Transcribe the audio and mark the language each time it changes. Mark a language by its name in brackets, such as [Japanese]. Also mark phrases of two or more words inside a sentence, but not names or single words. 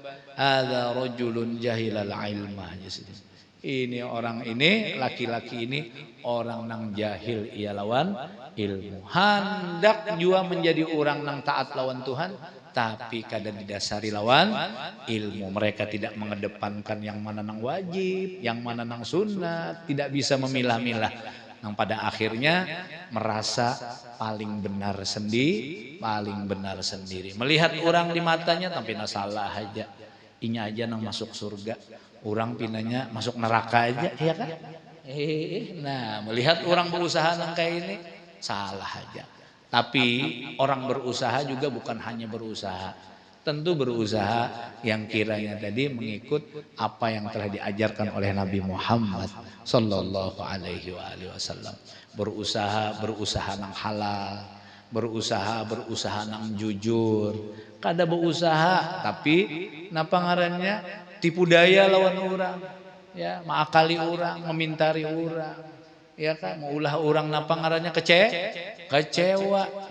[Arabic] هذا رجل جاهل العلم. [Banjar] Ini orang ini, laki-laki ini orang nang jahil ia lawan ilmu. Hendak jua menjadi orang nang taat lawan Tuhan, tapi kada didasari lawan ilmu. [Indonesian] Mereka tidak mengedepankan yang mana nang wajib, yang mana nang sunnah, tidak bisa memilah-milah. Yang pada akhirnya merasa paling benar sendiri, Melihat orang di matanya tapi salah aja. [Banjar] Inya aja nang masuk surga. Orang pinanya masuk neraka aja, ya kan? [Indonesian] Nah, melihat orang berusaha nang kayak ini salah aja. Tapi orang berusaha juga bukan hanya berusaha, tentu berusaha yang kiranya tadi mengikut apa yang telah diajarkan oleh Nabi Muhammad [Arabic] صلى الله عليه وسلم. [Indonesian] Berusaha nang halal, berusaha nang jujur. [Banjar] Kada berusaha tapi napa ngarannya tipu daya lawan orang, ya, mengakali orang, memintari orang, ya kan, maulah orang napa ngarannya kecewa.